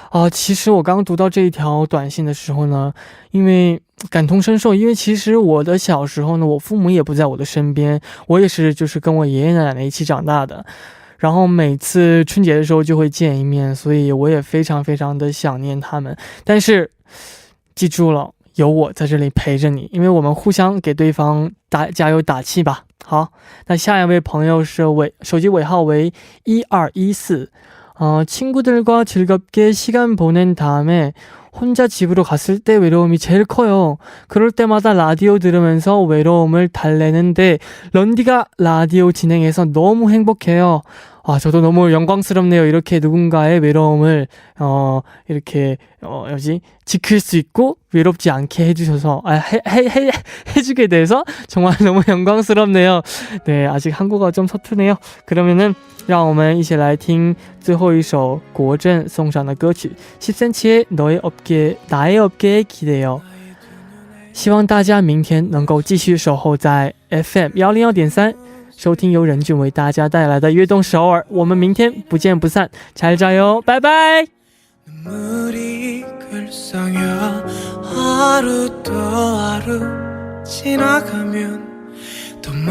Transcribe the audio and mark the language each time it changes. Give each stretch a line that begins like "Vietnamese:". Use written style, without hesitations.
Chinese: 其实我刚读到这一条短信的时候呢，因为感同身受，因为其实我的小时候呢，我父母也不在我的身边，我也是就是跟我爷爷奶奶一起长大的，然后每次春节的时候就会见一面，所以我也非常非常的想念他们。但是记住了，有我在这里陪着你，因为我们互相给对方加油打气吧。好，那下一位朋友是手机尾号为1214，
Korean: 친구들과 즐겁게 시간 보낸 다음에 혼자 집으로 갔을 때 외로움이 제일 커요. 그럴 때마다 라디오 들으면서 외로움을 달래는데 런디가 라디오 진행해서 너무 행복해요. 저도 너무 영광스럽네요. 이렇게 누군가의 외로움을 이렇게 지킬 수 있고 외롭지 않게 해주셔서 해주게 돼서 정말 너무 영광스럽네요. 네, 아직 한국어가 좀 서투네요. 그러면은
Chinese: 让我们一起来听最后一首国振送上的歌曲 10cm의 나의 어깨에 기대요。希望大家明天能够继续守候在 FM 101.3，收听由任俊为大家带来的悦动首尔。我们明天不见不散，
Korean: 잘 자요，
Chinese: 拜拜。
Korean: 눈물이 글썽여 하루 또 하루 지나가면 더 멀어질까봐